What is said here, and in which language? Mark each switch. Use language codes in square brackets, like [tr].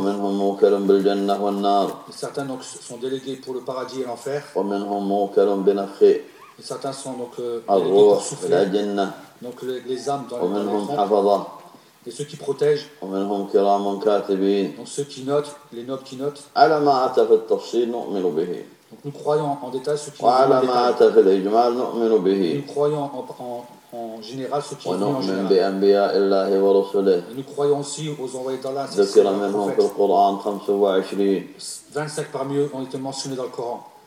[ar] ومنهم موكل بالجنة والنار. [fr] Certains donc sont délégués pour le paradis et l'enfer. [ar] ومنهم موكل بنفخ. [fr] Certains sont donc [ar] الروح إلى الجنة. [fr] Donc les âmes dans [ar] ومنهم حفظة. [fr] Et ceux qui protègent. [ar] ومنهم كرام كاتبين. [fr] Donc ceux qui notent, les nobles qui notent. [ar] على ما أتى في التفصيل نؤمن به. [fr] Donc nous croyons en détail ce qui. [ar] وعلى ما أتى في الإجمال نؤمن به. [fr] Nous croyons en général ce qui est en général. Et nous croyons aussi aux envoyés d'Allah, ses prophètes. 25 parmi eux ont été mentionnés dans le Coran.